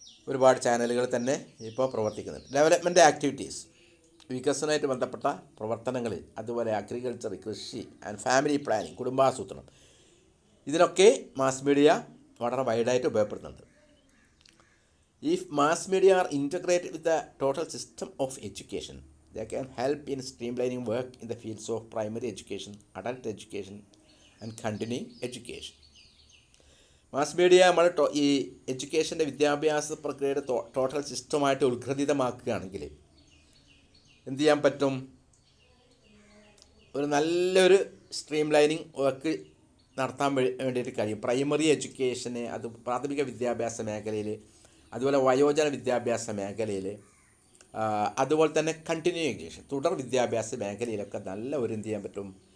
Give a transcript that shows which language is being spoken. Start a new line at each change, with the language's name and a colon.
Malayalam: ഒരുപാട് ചാനലുകൾ തന്നെ ഇപ്പോൾ പ്രവർത്തിക്കുന്നുണ്ട്. ഡെവലപ്മെൻറ്റ് ആക്ടിവിറ്റീസ്, വികസനവുമായിട്ട് ബന്ധപ്പെട്ട പ്രവർത്തനങ്ങൾ, അതുപോലെ അഗ്രികൾച്ചർ, കൃഷി ആൻഡ് ഫാമിലി പ്ലാനിങ്, കുടുംബാസൂത്രണം, ഇതിനൊക്കെ മാസ് മീഡിയ വളരെ വൈഡായിട്ട് ഉപയോഗപ്പെടുന്നുണ്ട്.
English: If mass media are integrated with the total system of education, they can help in streamlining work in the fields of primary education, adult education and continuing education.
Malayalam: Mass media നമ്മൾ ഈ എഡ്യൂക്കേഷൻ്റെ വിദ്യാഭ്യാസ പ്രക്രിയയുടെ total സിസ്റ്റമായിട്ട് ഉത്ഘടിതമാക്കുകയാണെങ്കിൽ എന്ത് ചെയ്യാൻ പറ്റും? ഒരു നല്ലൊരു stream lining work നടത്താൻ വേണ്ടിയിട്ട് കഴിയും. പ്രൈമറി എഡ്യൂക്കേഷന്, അത് പ്രാഥമിക വിദ്യാഭ്യാസ മേഖലയിൽ, അതുപോലെ വയോജന വിദ്യാഭ്യാസ മേഖലയിൽ, അതുപോലെ തന്നെ കണ്ടിന്യൂ എഡ്യൂക്കേഷൻ, തുടർ വിദ്യാഭ്യാസ മേഖലയിലൊക്കെ നല്ല ഒരു എന്ത് ചെയ്യാൻ പറ്റും?